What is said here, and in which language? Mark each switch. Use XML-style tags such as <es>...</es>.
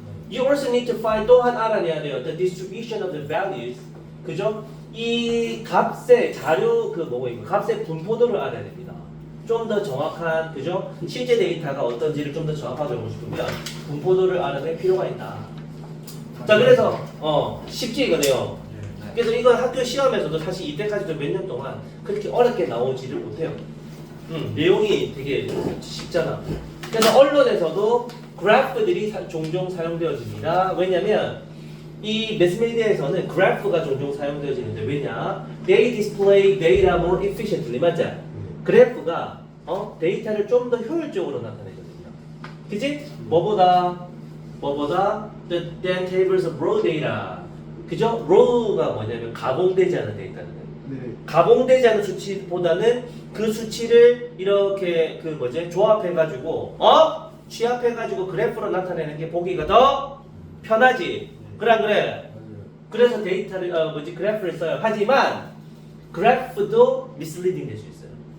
<en>You also need to find</en> <ko>또한 알아내야 돼요.</ko> <en>The distribution of the values,</en> <ko>그죠? 이 값의 자료 값의 분포도를 알아야 됩니다. 좀 더 정확한, 그죠? 실제 데이터가 어떤지를 좀 더 정확하게 알고 싶으면 분포도를 알아낼 필요가 있다. 자, 그래서 쉽지 이거네요. 그래서 이건 학교 시험에서도 사실 이때까지도 몇 년 동안 그렇게 어렵게 나오지를 못해요. 내용이 되게 쉽잖아. 그래서 언론에서도 그래프들이 종종 사용되어집니다. 왜냐면 이 매스미디어에서는 그래프가 종종 사용되어지는데 왜냐?</ko> <en>They display data more efficiently.</en> <ko>맞죠? 그래프가 데이터를 좀 더 효율적으로 나타내거든요. 그치? 뭐보다</ko> <en>than tables of raw data.</en> <ko>그죠? raw가 뭐냐면 가공되지 않은 데이터는. 네. 가공되지 않은 수치보다는 그 수치를 이렇게 조합해가지고 취합해가지고 그래프로 나타내는 게 보기가 더 편하지. 그래 안 그래? 맞아요. 그래서 데이터를 그래프를 써요. 하지만 그래프도 misleading 될 수 있어요.</ko>